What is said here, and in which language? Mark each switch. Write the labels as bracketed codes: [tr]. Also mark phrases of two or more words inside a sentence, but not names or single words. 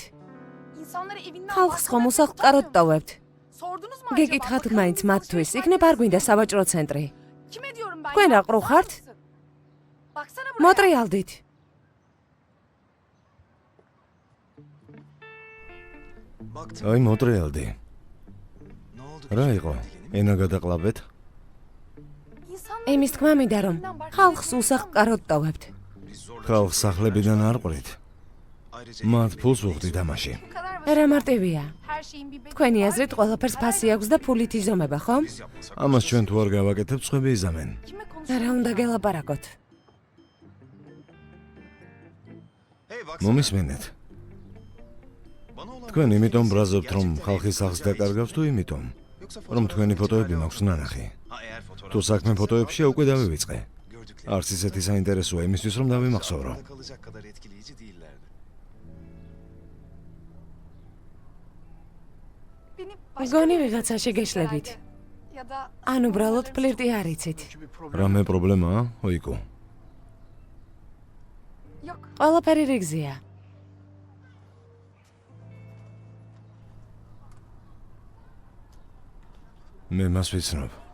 [tr] İnsanları evinden [ka] ხალხს ხომ [tr] bahseder [ka] უსახლკაროდ ტოვებთ? [tr] Sordunuz mu acaba? [ka] გეკითხათ [tr] Bakın [ka] მაინც [tr] mısınız [ka] მათთვის, [tr] çocuklar? [ka] იქნებ არ გვინდა საბაჭრო ცენტრი. [tr] Kime diyorum ben? [ka] თქვენ [tr] ya? [ka] რა ყრუ ხართ? [tr] Bakar mısın? Baksana buraya. [ka] მოტრიალდით. [tr] Baktım. [ka] აი მოტრიალდი. [tr] Ne oldu? [ka] რა იყო? ენა გადაყლაბეთ? [tr] İnsanları [ka] იმის თქმა მინდა რომ ხალხს უსახლკაროდ ტოვებთ. ხალხს სახლებიდან არ ყვრით. [tr] Ayrıca [ka] მათ ფულს უხდით ამაში. [tr] bu kadar [ka] რა მარტივია. [tr] her şeyin bir bedeli [ka] თქვენი [tr] var. [ka] აზრით ყველაფერს ფასი აქვს და ფულით იზომება, ხომ? [tr] biz yapmasak. [ka] ამას ჩვენ თუ არ გავაკეთებთ, სხვები იზამენ. [tr] Kime konuşuyorsun? [ka] რა უნდა გელაპარაკოთ? [tr] Hey bak. [ka] მომისმენთ. [tr] Bana olan [ka] თქვენ იმიტომ ბრაზობთ, რომ ხალხის სახლს დაკარგავს თუ იმიტომ, რომ თქვენი ფოტოები მაქვს ნანახი. [tr] Ha eğer fotoğraf [ka] თუ საქმე ფოტოებში უკვე დავივიწყე. [tr] gördükleri [ka] არც ისეთი საინტერესოა იმისთვის, რომ დავიმახსოვრო. [tr] kalacak kadar etkileyici değillerdi. Beni başka [ka] მგონი [tr] bir [ka] ვიღაცაში გეშლებით. [tr] ya da [ka] ან უბრალოდ ფლირტი არ იცით. რამე პრობლემაა, ოიკო? [tr] yok. [ka] ყველაფერი რიგზია. მე მას ვიცნობ.